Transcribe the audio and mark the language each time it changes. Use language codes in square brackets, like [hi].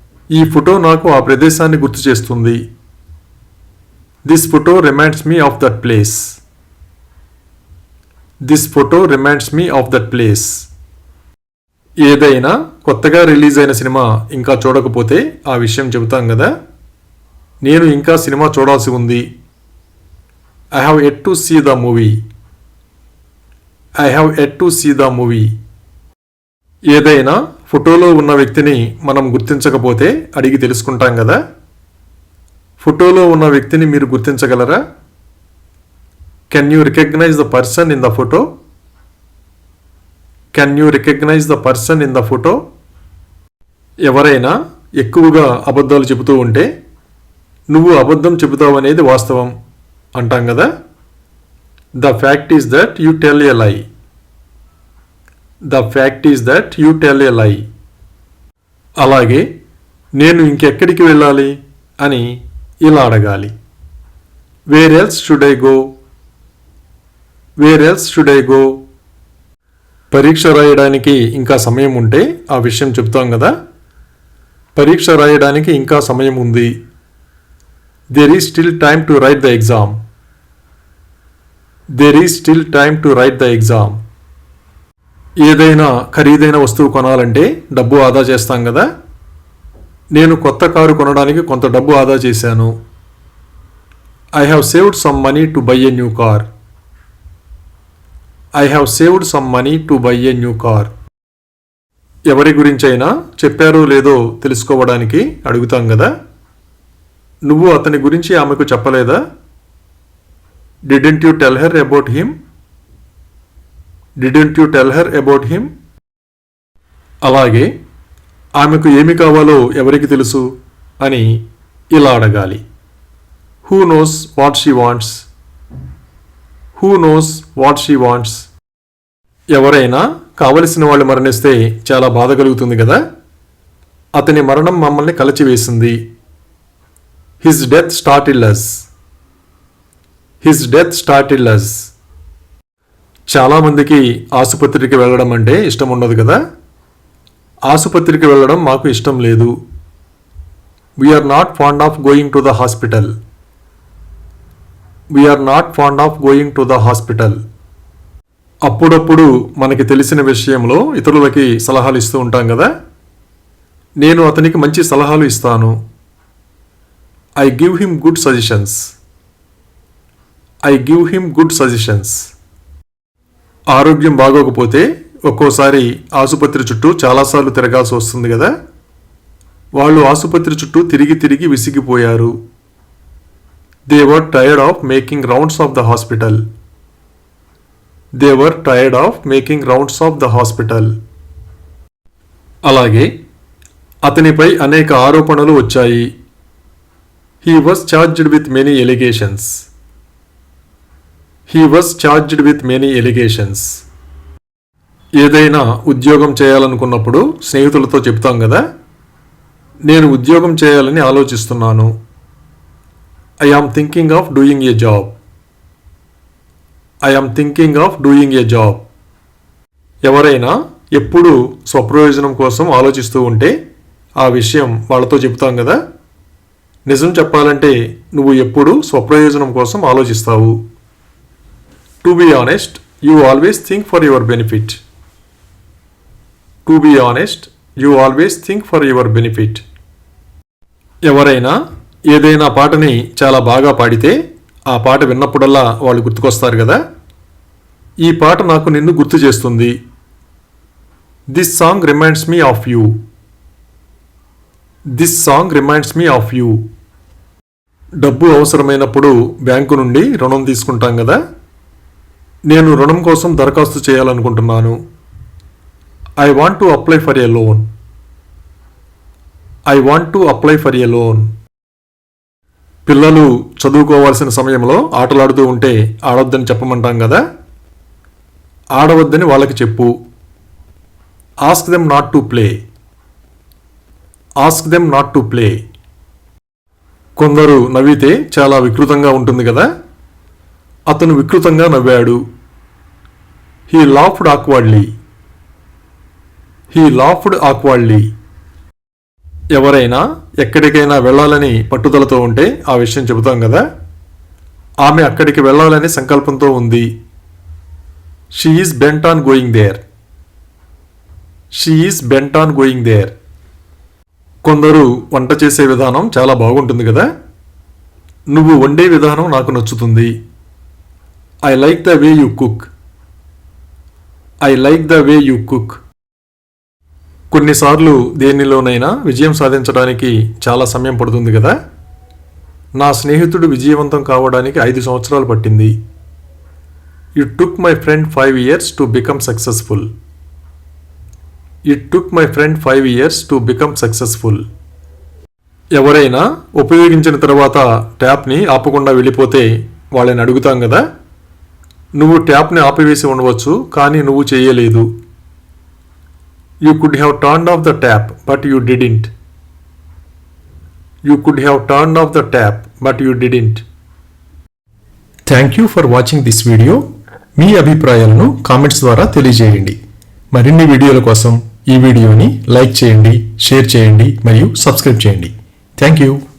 [te] ఈ ఫోటో నాకు ఆ ప్రదేశాన్ని గుర్తు చేస్తుంది. [en] This photo reminds me of that place. This photo reminds me of that place. [te] ఏదైనా కొత్తగా రిలీజ్ అయిన సినిమా ఇంకా చూడకపోతే ఆ విషయం చెబుతాం కదా. నేను ఇంకా సినిమా చూడాల్సి ఉంది. [en] I have yet to see the movie. I have yet to see the movie. [te] ఏదైనా ఫోటోలో ఉన్న వ్యక్తిని మనం గుర్తించకపోతే అడిగి తెలుసుకుంటాం కదా. ఫోటోలో ఉన్న వ్యక్తిని మీరు గుర్తించగలరా? [en] Can you recognize the person in the photo? Can you recognize the person in the photo? [te] ఎవరైనా ఎక్కువగా అబద్ధాలు చెబుతూ ఉంటే నువ్వు అబద్ధం చెబుతావు అనేది వాస్తవం అంటాం కదా. [en] The fact is that you tell a lie. The fact is that you tell a lie. [te] అలాగే నేను ఇంకెక్కడికి వెళ్ళాలి అని ఇలా అడగాలి. [en] Where else should I go? Where else should I go? [te] పరీక్ష రాయడానికి ఇంకా సమయం ఉంటే ఆ విషయం చెప్తాం కదా. పరీక్ష రాయడానికి ఇంకా సమయం ఉంది. [en] There is still time to write the exam. There is still time to write the exam. [te] ఏదైనా ఖరీదైన వస్తువు కొనాలంటే డబ్బు ఆదా చేస్తాం కదా. నేను కొత్త కారు కొనడానికి కొంత డబ్బు ఆదా చేశాను. [en] I have saved some money to buy a new car. I have saved some money to buy a new car. [te] ఎవరి గురించైనా చెప్పారో లేదో తెలుసుకోవడానికి అడుగుతాం కదా. నువ్వు అతని గురించి ఆమెకు చెప్పలేదా? [en] Didn't you tell her about him? Didn't you tell her about him? [te] అలాగే ఆమెకు ఏమి కావాలో ఎవరికి తెలుసు అని ఇలా అడగాలి. [en] Who knows what she wants? Who knows what she wants? [te] ఎవరైనా కావలసిన వాళ్ళు మరణిస్తే చాలా బాధ కలుగుతుంది కదా. అతని మరణం మమ్మల్ని కలచివేసింది. [en] His death startled us. His death startled us. [te] చాలామందికి ఆసుపత్రికి వెళ్ళడం అంటే ఇష్టం ఉండదు కదా. ఆసుపత్రికి వెళ్ళడం మాకు ఇష్టం లేదు. [en] We are not fond of going to the hospital. We are not fond of going to the hospital. [te] అప్పుడప్పుడు మనకి తెలిసిన విషయంలో ఇతరులకి సలహాలు ఇస్తూ ఉంటాం కదా. నేను అతనికి మంచి సలహాలు ఇస్తాను. [en] I give him good suggestions. I give him good suggestions. [te] ఆరోగ్యం బాగోకపోతే ఒక్కోసారి ఆసుపత్రి చుట్టూ చాలాసార్లు తిరగాల్సి వస్తుంది కదా. వాళ్ళు ఆసుపత్రి చుట్టూ తిరిగి తిరిగి విసిగిపోయారు. [en] They were tired of making rounds of the hospital. They were tired of making rounds of the hospital. [te] అలాగే అతనిపై అనేక ఆరోపణలు వచ్చాయి. [en] He was charged with many allegations. He was charged with many allegations. [te] ఏదైనా ఉద్యోగం చేయాలనుకున్నప్పుడు స్నేహితులతో చెప్తాం కదా. నేను ఉద్యోగం చేయాలని ఆలోచిస్తున్నాను. [en] I am thinking of doing a job. I am thinking of doing a job. [te] ఎవరైనా ఎప్పుడూ స్వప్రయోజనం కోసం ఆలోచిస్తూ ఉంటే ఆ విషయం వాళ్ళతో చెప్తాం కదా. నిజం చెప్పాలంటే నువ్వు ఎప్పుడూ స్వప్రయోజనం కోసం ఆలోచిస్తావు. [en] To be honest, you always think for your benefit. To be honest, you always think for your benefit. [te] ఎవరైనా ఏదైనా పాటని చాలా బాగా పాడితే ఆ పాట విన్నప్పుడల్లా వాళ్ళు గుర్తుకొస్తారు కదా. ఈ పాట నాకు నిన్ను గుర్తు చేస్తుంది. [en] This song reminds me of you. This song reminds me of you. [te] డబ్బు అవసరమైనప్పుడు బ్యాంకు నుండి రుణం తీసుకుంటాం కదా. నేను రుణం కోసం దరఖాస్తు చేయాలనుకుంటున్నాను. [en] I want to apply for a loan. I want to apply for a loan. [te] పిల్లలు చదువుకోవాల్సిన సమయంలో ఆటలాడుతూ ఉంటే ఆడొద్దని చెప్పమంటాం కదా. ఆడవద్దని వాళ్ళకి చెప్పు. [en] Ask them not to play. Ask them not to play. [te] కొందరు నవ్వితే చాలా వికృతంగా ఉంటుంది కదా. అతను వికృతంగా నవ్వాడు. [en] He laughed awkwardly. He laughed awkwardly. [te] ఎవరైనా ఎక్కడికైనా వెళ్ళాలని పట్టుదలతో ఉంటే ఆ విషయం చెబుతాం కదా. ఆమె అక్కడికి వెళ్ళాలని సంకల్పంతో ఉంది. [en] She is bent on going there. She is bent on going there. [te] కొందరు వంట చేసే విధానం చాలా బాగుంటుంది కదా. నువ్వు వండే విధానం నాకు నచ్చుతుంది. [en] I like the way you cook. I like the way you cook. [te] కొన్నిసార్లు దేనిలోనైనా విజయం సాధించడానికి చాలా సమయం పడుతుంది కదా. నా స్నేహితుడు విజయవంతం కావడానికి 5 సంవత్సరాలు పట్టింది. [en] It took my friend 5 years to become successful. It took my friend 5 years to become successful. [te] ఎవరైనా ఉపయోగించిన తర్వాత ట్యాప్ని ఆపకుండా వెళ్ళిపోతే వాళ్ళని అడుగుతాం కదా, నువ్వు ట్యాప్ని ఆపివేసి ఉండవచ్చు కానీ నువ్వు చేయలేదు. [en] You could have turned off the tap, but you didn't. You could have turned off the tap, but you didn't. Thank you for watching this video. [te] మీ అభిప్రాయాలను కామెంట్స్ ద్వారా తెలియజేయండి. మరిన్ని వీడియోల కోసం ఈ వీడియోని లైక్ చేయండి, షేర్ చేయండి మరియు సబ్స్క్రైబ్ చేయండి. Thank you.